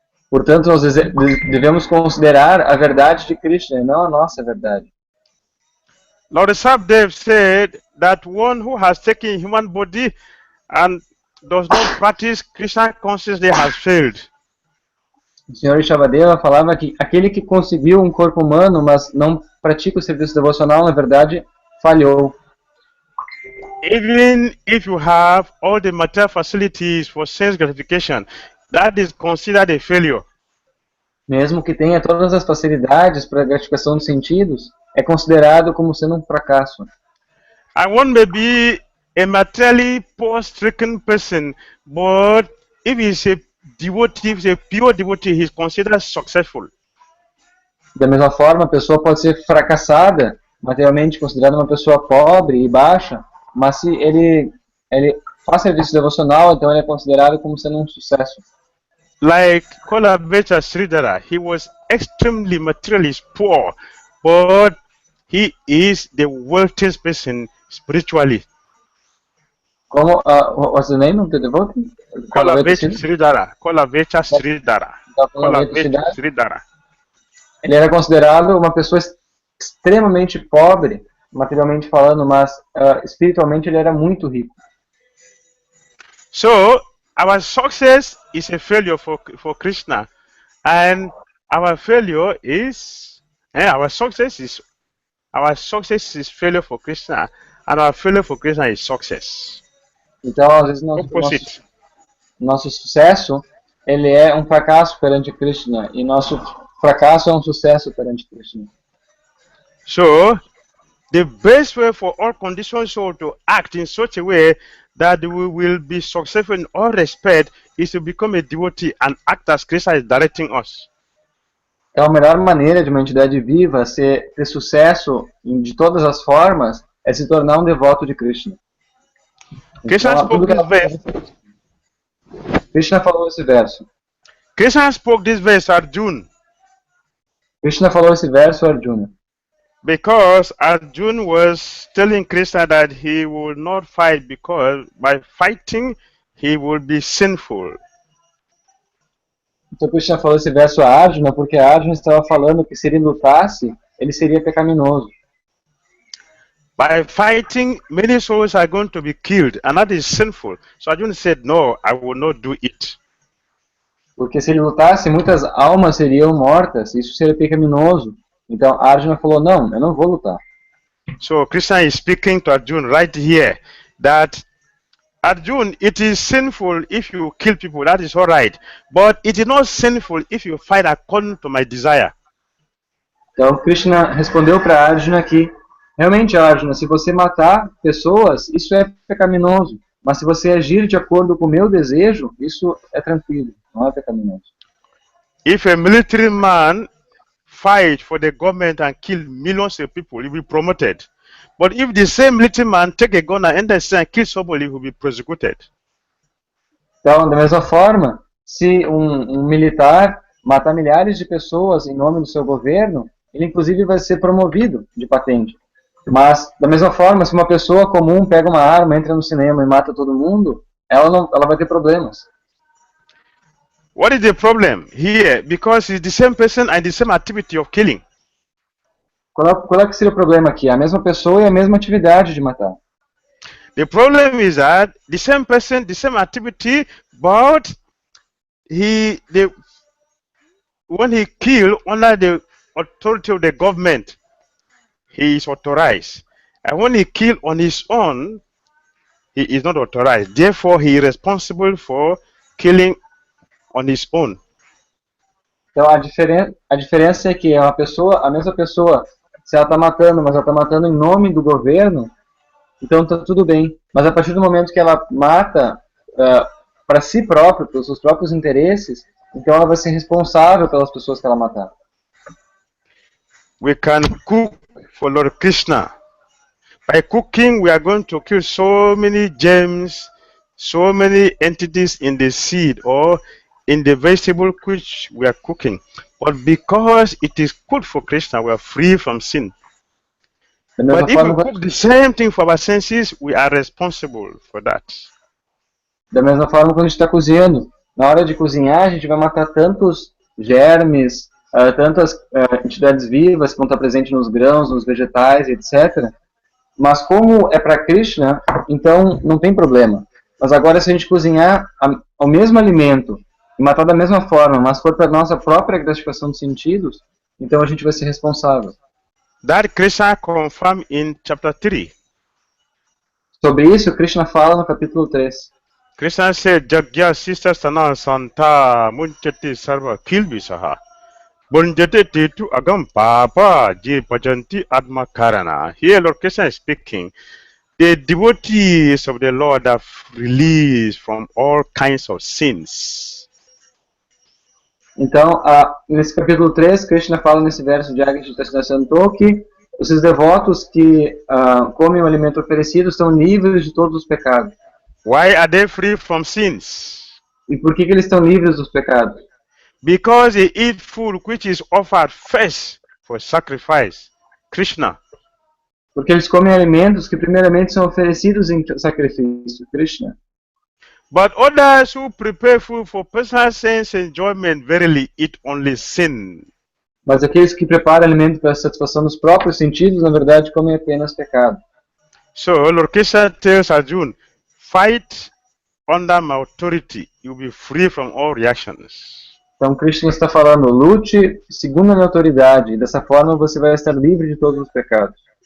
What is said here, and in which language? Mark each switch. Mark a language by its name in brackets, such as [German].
[Portuguese] Portanto, nós devemos considerar a verdade de Krishna e não a nossa verdade. [English] Lord Sabdev said that one who has taken human body and does not practice Krishna consciously has failed. [Portuguese] O Sr. Ishavadeva falava que aquele que conseguiu um corpo humano, mas não pratica o serviço devocional, na verdade, falhou. [English] Even if you have all the material facilities for sense gratification, that is considered a failure. [Portuguese] Mesmo que tenha todas as facilidades para a gratificação dos sentidos, é considerado como sendo um fracasso. [English] And one may be a materially poor-stricken person, but if he's a devotee, if he's a pure devotee, he's considered successful. [Portuguese] Da mesma forma, a pessoa pode ser fracassada, materialmente considerada uma pessoa pobre e baixa, mas se ele faz serviço devocional, então ele é considerado como sendo um sucesso. [English] Like Kolavecha Sridhara, he was extremely materially poor, but he is the wealthiest person spiritually. [Portuguese] Como, [English] what's the name of the devotee? Kolavecha Sridhara. Kolavecha Sridhara. Kolavecha Sridhara. [Portuguese] Ele era considerado uma pessoa extremamente pobre, materialmente falando, mas espiritualmente ele era muito rico. [English] So, our success is a failure for Krishna, and our failure is our success is failure for Krishna, and our failure for Krishna is success. [Portuguese] Então, às vezes nosso sucesso ele é um fracasso perante Krishna e nosso fracasso é um sucesso perante Krishna. [English] So, the best way for all conditioned souls to act in such a way that we will be successful in all respect is to become a devotee and act as Krishna is directing us. [Portuguese] Então, a melhor maneira de uma entidade viva ter sucesso de todas as formas é se tornar um devoto de Krishna. [English] Krishna spoke this verse. [Portuguese] Krishna falou esse verso. [English] Krishna spoke this verse to Arjuna. [Portuguese] Krishna falou esse verso a Arjuna. [English] Because Arjuna was telling Krishna that he would not fight because by fighting he would be sinful. [Portuguese] Então Krishna falou esse verso a Arjuna porque Arjuna estava falando que se ele lutasse, ele seria pecaminoso. [English] By fighting, many souls are going to be killed, and that is sinful. So Arjuna said, no, I will not do it. [Portuguese] Porque se ele lutasse, muitas almas seriam mortas, isso seria pecaminoso. Então Arjuna falou, não, eu não vou lutar. [English] So Krishna is speaking to Arjuna right here, that Arjuna, it is sinful if you kill people, that is all right. But it is not sinful if you fight according to my desire. [Portuguese] Então Krishna respondeu para Arjuna que realmente, Arjuna, se você matar pessoas, isso é pecaminoso. Mas se você agir de acordo com o meu desejo, isso é tranquilo, não é pecaminoso. [English] If a military man fight for the government and kill millions of people, he will be promoted. But if the same military man take a gun and enter and kill somebody, he will be prosecuted. [Portuguese] Então, da mesma forma, se um militar matar milhares de pessoas em nome do seu governo, ele inclusive vai ser promovido de patente. Mas, da mesma forma, se uma pessoa comum pega uma arma, entra no cinema e mata todo mundo, ela vai ter problemas. [English] What is the problem here? Because it's the same person and the same activity of killing. [Portuguese] Qual é que seria o problema aqui? A mesma pessoa e a mesma atividade de matar. [English] The problem is that the same person, the same activity, but when he kill under the authority of the government, he is authorized. And when he kill on his own, he is not authorized. Therefore, he is responsible for killing on his own. [Portuguese] Então a diferença é que a mesma pessoa, se ela está matando, mas ela está matando em nome do governo, então está tudo bem. Mas a partir do momento que ela mata para si própria, pelos seus próprios interesses, então ela vai ser responsável pelas pessoas que ela matar. [English] We can cook for Lord Krishna. By cooking, we are going to kill so many germs, so many entities in the seed or in the vegetable which we are cooking. But because it is good for Krishna, we are free from sin. But if we cook the same thing for our senses, we are responsible for that. [Portuguese] Da mesma forma, quando a gente está cozinhando, na hora de cozinhar, a gente vai matar tantos germes, tantas entidades vivas que vão estar presentes nos grãos, nos vegetais, etc. Mas como é para Krishna, então não tem problema. Mas agora, se a gente cozinhar o mesmo alimento e matar da mesma forma, mas for para nossa própria gratificação dos sentidos, então a gente vai ser responsável. [English] That Krishna confirmed in chapter 3. [Portuguese] Sobre isso, Krishna fala no capítulo 3. [Sanskrit] Krishna said, Jagya sister sana santa munchati sarva kilbisaha. Bunjate titu agam papa je pajanti atma karana. [English] Here Lord Krishna is speaking. The devotees of the Lord are released from all kinds of sins. [Portuguese] Então, nesse capítulo 3, Krishna fala nesse verso de Jagya Santo que esses devotos que comem o alimento oferecido estão livres de todos os pecados. [English] Why are they free from sins? [Portuguese] E por que eles estão livres dos pecados? [English] Because they eat food which is offered first for sacrifice, Krishna. [Portuguese] Porque eles comem alimentos que primeiramente são oferecidos em sacrifício, Krishna. [English] But others who prepare food for personal sense enjoyment verily eat only sin. [Portuguese] Mas aqueles que preparam alimento para a satisfação dos próprios sentidos, na verdade, comem apenas pecado. [English] So Lord Krishna tells Arjuna, fight under my authority, you'll be free from all reactions. [Portuguese] Então Krishna está falando, lute segundo a minha autoridade, e dessa forma você vai estar livre de todos os pecados.